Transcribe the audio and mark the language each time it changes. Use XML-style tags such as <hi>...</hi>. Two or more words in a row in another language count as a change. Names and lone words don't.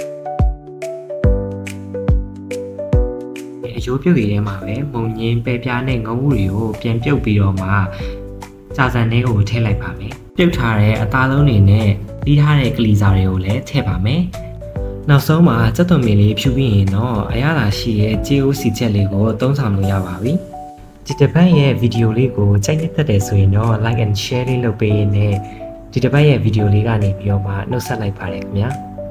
<my>အယိုးပြုတ်ရည်ထဲမှာပဲမုံညင်းပဲပြားနဲ့ငုံဥတွေကိုပြန်ပြုတ်ပြီးတော့မှကြာစံထဲကိုထည့်လိုက်ပါမယ်ပြုတ်ထားတဲ့အသားလုံးတွေနဲ့ပြီးထားတဲ့ကလီစာတွေကိုလည်းထည့်ပါမယ်နောက်ဆုံးမှာစက်သွန်မီလေးဖြူပြီးရင်တော့အရသာရှိရဲ့ကြေးအိုးစီချက်လေးကိုသုံးဆောင်လို့ရပါပြီဒီတစ်ပတ်ရဲ့ဗီဒီယိုလေးကိုကြိုက်နှစ်သက်ဆိုရင်တော့</my> <en>like and share</en> <my>လေးလုပ်ပေးနေဒီတစ်ပတ်ရဲ့ဗီဒီယိုလေးကနေပြီးတော့မှနှုတ်ဆက်လိုက်ပါတယ်ခင်ဗျာ</my>